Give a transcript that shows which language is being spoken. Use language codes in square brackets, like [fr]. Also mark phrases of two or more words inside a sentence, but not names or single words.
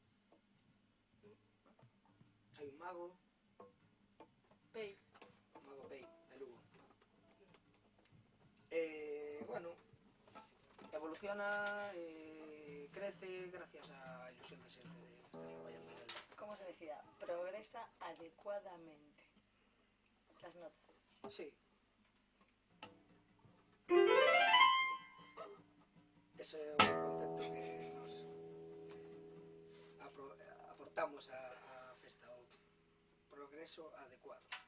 [gl] Hai un mago, Pei. un mago Pei, de Lugo. Bueno, evoluciona, crece gracias á ilusión de xente de estar traballando en él. [es] ¿Cómo se decía? Progresa adecuadamente. Las notas. Sí. [gl] Ese é o concepto que nos adoptamos a festa, o progreso adecuado.